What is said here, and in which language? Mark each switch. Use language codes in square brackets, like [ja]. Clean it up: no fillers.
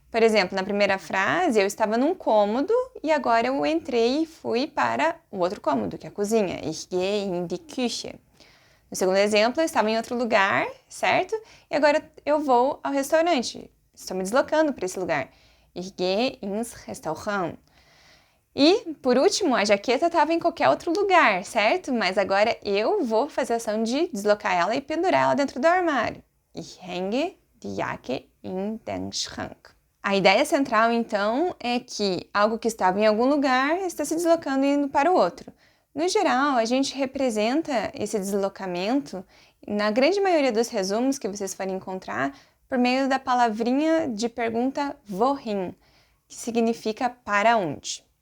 [pt] Por exemplo, na primeira frase eu estava num cômodo e agora eu entrei e fui para o outro cômodo, que é a cozinha. [de] Ich gehe in die Küche. [pt] No segundo exemplo, eu estava em outro lugar, certo? E agora eu vou ao restaurante. Estou me deslocando para esse lugar. [de] Ich gehe ins Restaurant. [pt] E, por último, a jaqueta estava em qualquer outro lugar, certo? Mas agora eu vou fazer a ação de deslocar ela e pendurar ela dentro do armário. [de] Ich hänge die Jacke in den Schrank. [pt] A ideia central, então, é que algo que estava em algum lugar está se deslocando e indo para o outro. No geral, a gente representa esse deslocamento, na grande maioria dos resumos que vocês forem encontrar, por meio da palavrinha de pergunta wohin, que significa para onde.